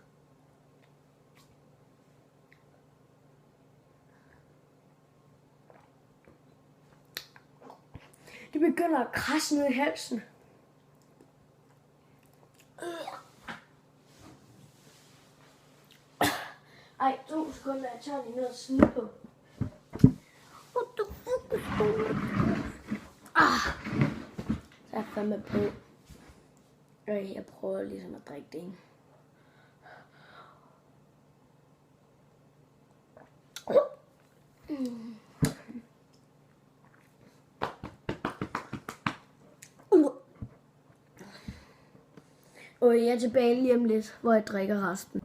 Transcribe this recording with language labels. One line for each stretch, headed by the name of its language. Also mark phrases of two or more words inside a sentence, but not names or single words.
Danish: Det begynder at krasse ned i halsen. Ej, 2 sekunder, jeg tager lige noget at smide på.
English: What the fuck is going on?
Danish: Så jeg fandme på. Jeg prøver ligesom at drikke det, ikke? Jeg er tilbage lige om lidt, hvor jeg drikker resten.